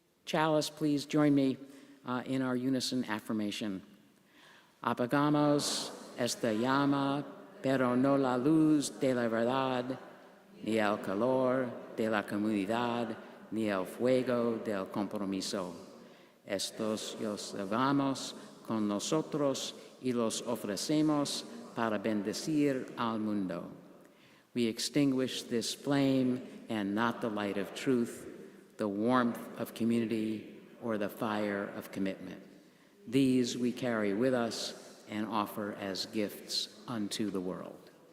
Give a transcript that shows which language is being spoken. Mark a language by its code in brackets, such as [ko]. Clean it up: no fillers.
[en] Chalice, please join me in our unison affirmation. [es] Apagamos esta llama, pero no la luz de la verdad, ni el calor de la comunidad, ni el fuego del compromiso. Estos los llevamos con nosotros y los ofrecemos para bendecir al mundo. [en] We extinguish this flame and not the light of truth, the warmth of community, or the fire of commitment. These we carry with us and offer as gifts unto the world.